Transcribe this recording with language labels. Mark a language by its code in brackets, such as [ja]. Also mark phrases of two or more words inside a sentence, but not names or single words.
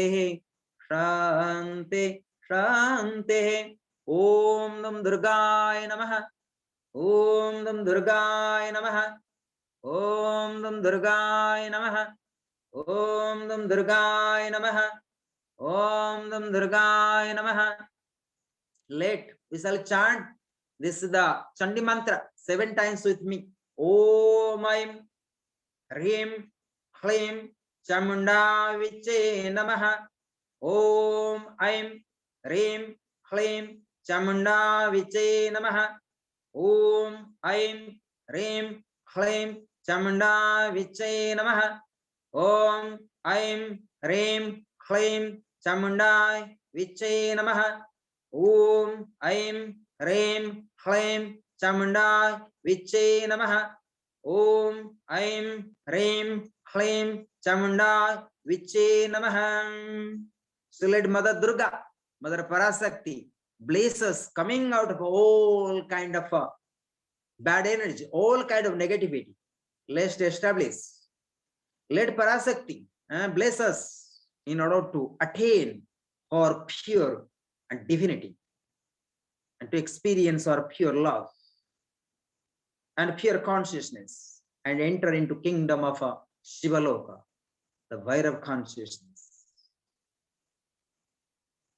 [sa] शान्ति शान्ति ॐ नं दुर्गायै नमः ॐ नं दुर्गायै नमः ॐ नं दुर्गायै नमः ॐ नं दुर्गायै नमः ॐ नं दुर्गायै नमः. [en] Let we shall chant this is the Chandi mantra 7 times with me. [sa] ॐ ऐं ह्रीं ह्लीं चामुण्डा विच्चे नमः. ॐ ऐं ह्रीं ह्लीं चामुण्डा विच्चे नमः. ॐ ऐं ह्रीं ह्लीं चामुण्डा विच्चे नमः. ॐ ऐं ह्रीं ह्लीं चामुण्डा विच्चे नमः. ॐ ऐं ह्रीं ह्लीं चामुण्डा विच्चे नमः. ॐ ऐं ह्रीं ह्लीं चामुण्डा विच्चे नमः. [en] So let Mother Durga, Mother Parasakti bless us coming out of all kind of bad energy, all kind of negativity. Let's establish. Let Parasakti bless us in order to attain our pure and divinity and to experience our pure love and pure consciousness and enter into kingdom of Shivaloka, the Vairav consciousness.